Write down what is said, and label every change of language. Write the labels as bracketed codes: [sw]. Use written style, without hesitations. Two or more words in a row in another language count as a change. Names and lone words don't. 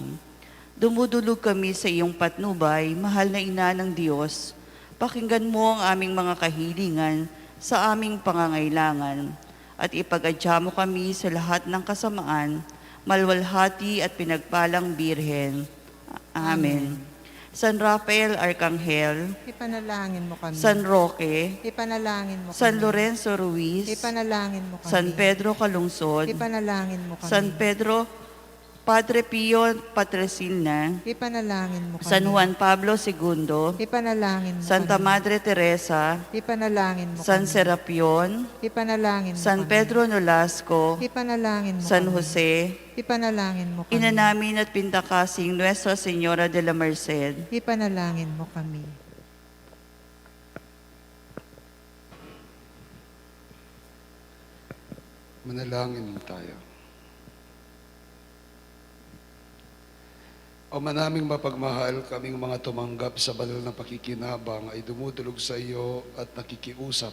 [tl] Dumudulog kami sa iyong patnubay, mahal na Ina ng Diyos. Pakinggan mo ang aming mga kahilingan sa aming pangangailangan at ipag-adya mo kami sa lahat ng kasamaan, malwalhati at pinagpalang Birhen. Amen. San Rafael Arcangel, Ipanalangin mo kami. San Roque, Ipanalangin mo kami. San Lorenzo Ruiz, Ipanalangin mo kami. San Pedro Calungsod, Ipanalangin mo kami. San Pedro, Padre Pio Patrocinna, Ipanalangin mo kami. San Juan Pablo II, Ipanalangin mo Santa kami. Madre Teresa, Ipanalangin mo San kami. Serapion, Ipanalangin mo San kami. Pedro Nolasco, Ipanalangin mo San kami. Jose, Ipanalangin mo kami. Ina namin at pintakasing Nuestra Señora Dela Merced, Ipanalangin mo kami. Manalangin tayo. O manaming mapagmahal, kaming mga tumanggap sa banal na pakikinabang ay dumudulog sa iyo at nakikiusap.